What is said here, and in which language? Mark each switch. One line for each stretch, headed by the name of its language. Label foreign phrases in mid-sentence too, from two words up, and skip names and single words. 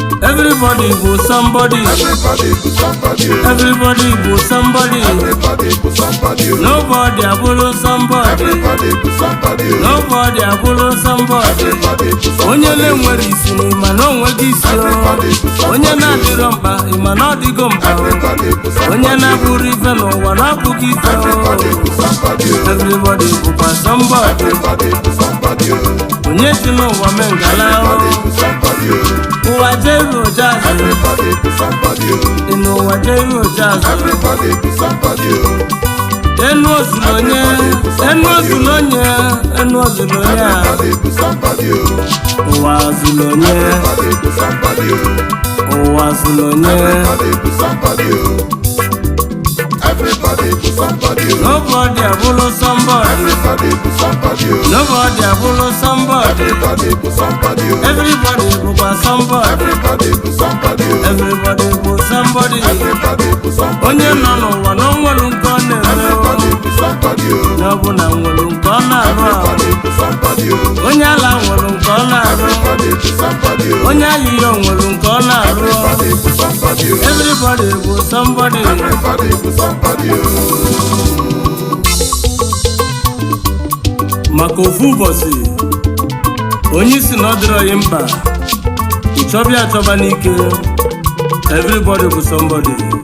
English: Everybody bụ somebody. Everybody Somebody. Everybody bụ somebody. Everybody bụ somebody. Nobody abụrụ somebody. Everybody bụ somebody. Nobody abụrụ somebody. Everybody bụ somebody.
Igbo: Onye na-enwere isi na ịma na o nweghị isi o.
English: Everybody bụ somebody.
Igbo: Onye na-adịrọ mkpa ịma na ọ dịgo mkpa o.
English: Everybody bụ somebody.
Igbo: Onye na-abụrụ ife n'ụwa na ọ bụghị ife o.
English: Everybody bụ somebody. Everybody bụkwa somebody.
Igbo: Everybody bụ somebody. Onye si n'ụwa mee ngala o.
English: Everybody be somebody,
Igbo: oh. Ụwa jeru ojazi.
English: Everybody be somebody, oh.
Igbo: Ị n'ụwa jeru ojazi.
English: Everybody be somebody, oh.
Igbo: Enu ozulu onye, enu ozulu onye, enu ozulu onye a.
English: Everybody be somebody,
Igbo: oh. Ụwa ozulu onye.
English: Everybody be somebody,
Igbo: oh. Ụwa zulu onye.
English: Everybody be somebody, oh. Everybody bụ somebody, oh. Nobody abụrụ somebody. Everybody bụ somebody, oh. Nobody abụrụ somebody. Everybody bụ somebody, oh. Everybody bụkwa somebody. Everybody bụ somebody, oh. Everybody bụ somebody.
Igbo: Everybody bụ somebody, Onye oh. nọ n'ụwa na o nwere nke ọ na-eme, oh. Everybody bụ somebody, oh. Na ọ bụ na nwere nke ọ na-arụ arụ. Everybody bụ somebody, oh. Onye ala nwere nke ọ na-arụ. Everybody bụ somebody, oh. Onye ayịyọ nwere nke ọ na-arụ.
English: Everybody bụ somebody, oh. Everybody bụ somebody. Everybody bụ somebody, oh.
Igbo: Maka ofu ụbọchị, onye isi na ọ dịrọ ya mkpa, ịchọbịa achọba n'ike.
English: Everybody bụ somebody.